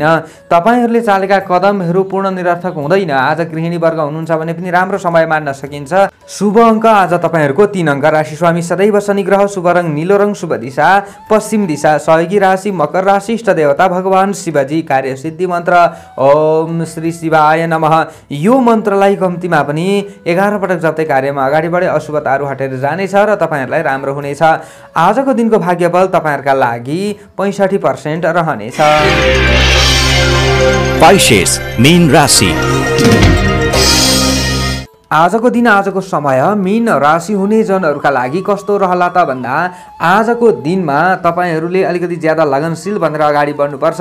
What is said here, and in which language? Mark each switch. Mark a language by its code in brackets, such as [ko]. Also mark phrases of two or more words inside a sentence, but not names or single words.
[ne] तपाईहरुले चालेका कदमहरू पूर्ण निरर्थक हुँदैन। आज गृहिणी वर्ग हुनुहुन्छ भने पनि राम्रो समय मान्न सकिन्छ। शुभ अङ्क आज तपाईहरुको 3 अङ्क। राशि स्वामी सदैव शनि ग्रह। शुभ रङ नीलो रङ। शुभ दिशा पश्चिम दिशा। सहयोगी राशि मकर राशि। इष्ट देवता भगवान शिवजी। कार्य सिद्धि मन्त्र [sa] ओम श्री शिवाय नमः। [ne] यो मन्त्रलाई कम्तीमा पनि 11 पटक जप्दै कार्यमा अगाडि बढे अशुभताहरू हटेर जानेछ र तपाईहरुलाई राम्रो हुनेछ। आजको दिनको भाग्यफल तपाईहरुका लागि 65% रहनेछ। पाइसेस मीन राशि। आजको दिन आजको समय मीन राशि हुने जनहरूका लागि कस्तो रहला त भन्दा आजको दिनमा तपाईहरुले अलिकति ज्यादा लगनशील बनेर अगाडि बढ्नुपर्छ।